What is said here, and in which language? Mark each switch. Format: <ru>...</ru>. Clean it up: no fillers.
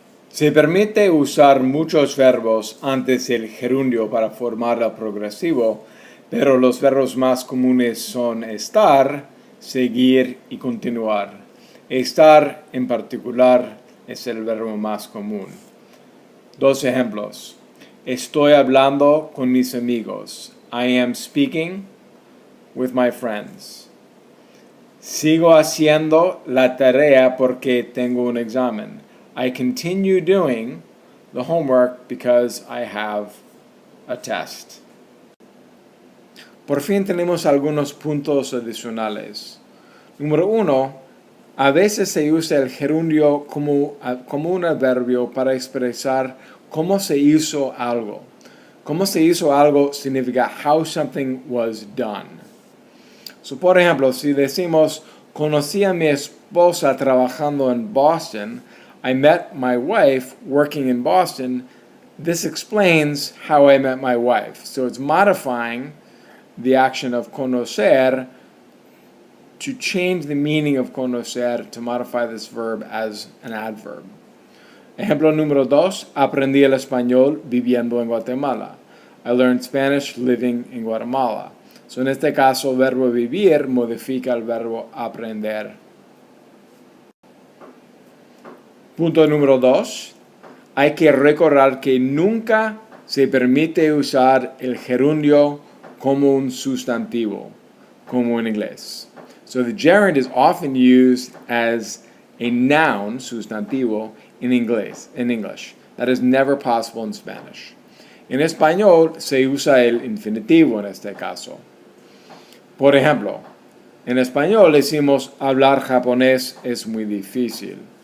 <es>Se permite usar muchos verbos antes del gerundio para formar el progresivo, pero los verbos más comunes son estar, seguir y continuar. Estar en particular es el verbo más común. Dos ejemplos. Estoy hablando con mis amigos.</es> <en>I am speaking with my friends.</en> <es>Sigo haciendo la tarea porque tengo un examen.</es> <en>I continue doing the homework because I have a test.</en> <es>Por fin tenemos algunos puntos adicionales. Número 1. A veces se usa el gerundio como un adverbio para expresar cómo se hizo algo. Cómo se hizo algo significa</es> <en>how something was done. So,</en> <es>por ejemplo, si decimos, conocí a mi esposa trabajando en Boston,</es> <en>I met my wife working in Boston, this explains how I met my wife. So it's modifying the action of conocer to change the meaning of conocer to modify this verb as an adverb.</en> <es>Ejemplo número 2, aprendí el español viviendo en Guatemala.</es> <en>I learned Spanish living in Guatemala.</en> <es>So en este caso, el verbo vivir modifica el verbo aprender. Punto número 2. Hay que recordar que nunca se permite usar el gerundio como un sustantivo, como en inglés.</es> <en>So the gerund is often used as a noun, sustantivo, in English. That is never possible in Spanish.</en> <es>En español se usa el infinitivo en este caso. Por ejemplo, en español decimos hablar japonés es muy difícil.</es>